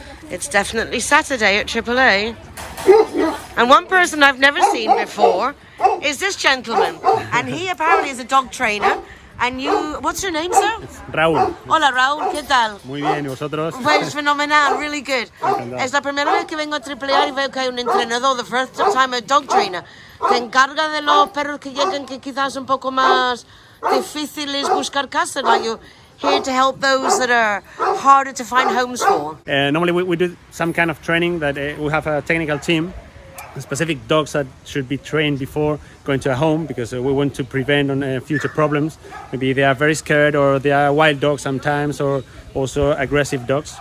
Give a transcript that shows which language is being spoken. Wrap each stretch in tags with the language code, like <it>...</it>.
<en>It's definitely Saturday at AAA. And one person I've never seen before is this gentleman. And he apparently is a dog trainer. And you, what's your name, sir? Raúl,</en> <es>Hola, Raúl, ¿qué tal? muy bien, ¿y vosotros? Pues fenomenal,</es> <en>really good.</en> <es>Encantado. Es la primera vez que vengo a AAA y veo que hay un entrenador,</es> <en>the first time a dog trainer,</en> <es>que encarga de los perros que llegan que quizás un poco más difíciles buscar casa.</es> <en>Like you're here to help those that are harder to find homes for. Normally we do some kind of training that we have a technical team, specific dogs that should be trained before going to a home because we want to prevent on future problems. Maybe they are very scared or they are wild dogs sometimes or also aggressive dogs.</en>